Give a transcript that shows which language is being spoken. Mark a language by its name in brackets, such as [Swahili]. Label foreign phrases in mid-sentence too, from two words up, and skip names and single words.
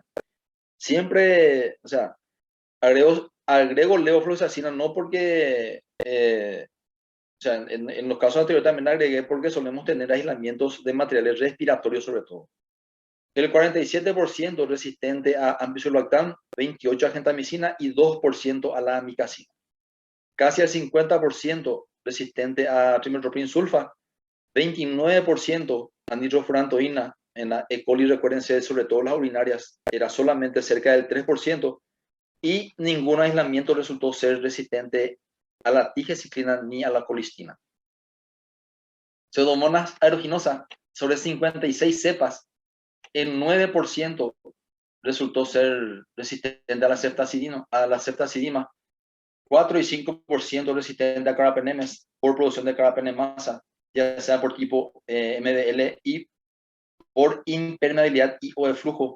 [Spanish] Siempre, agrego levofloxacina no porque, en los casos anteriores también agregué porque solemos tener aislamientos de materiales respiratorios sobre todo. El 47% resistente a ampicilolactam, 28% a gentamicina y 2% a la amikacina. Casi el 50% resistente a trimethoprim sulfa, 29% a nitrofurantoína. En la E. coli, recuérdense, sobre todo las urinarias, era solamente cerca del 3%, y ningún aislamiento resultó ser resistente a la tigecyclina ni a la colistina. Pseudomonas aeruginosa, sobre 56 cepas, el 9% resultó ser resistente a la ceftazidima, 4 y 5% resistente a carbapenemes por producción de carbapenemasa, ya sea por tipo MBL y por impermeabilidad y o de flujo.